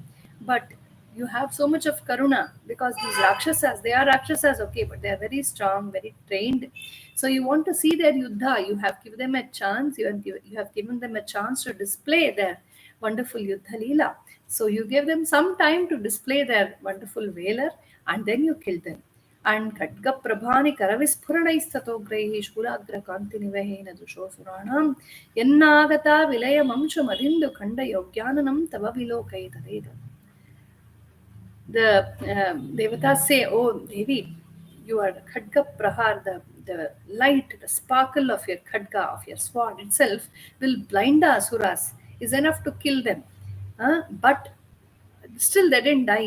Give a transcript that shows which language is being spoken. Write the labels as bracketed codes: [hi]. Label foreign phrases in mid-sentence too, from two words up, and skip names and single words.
[en] But you have so much of karuna because these Rakshasas, they are Rakshasas, okay, but they are very strong, very trained. So you want to see their yuddha, you have given them a chance, you have given them a chance to display their wonderful [sa] युद्ध लीला. [en] So you give them some time to display their wonderful valor, and then you kill them. [sa] And ಖಡ್ಗಪ್ರಭಾನಿ ಕರವಿಸ್ಫುರಣೈಸ್ತತೋಗ್ರೈಃ ಶೂಲಾಗ್ರಕಾಂತಿನಿವಹೇನ ದುಶೋಸುರಾಣಾಂ ಎನ್ನಾಗತಾ ವಿಲಯಮಂಶು ಮದಿಂದು ಖಂಡ ಯೋಗ್ಯಾನನಂ ತವ ವಿಲೋಕೈತದೇವ. [en] The devatas say, "Oh Devi, your [sa] खड्ग प्रहार, [en] the light, the sparkle of your khadga, of your sword itself, will blind the asuras, is enough to kill them. But still they didn't die.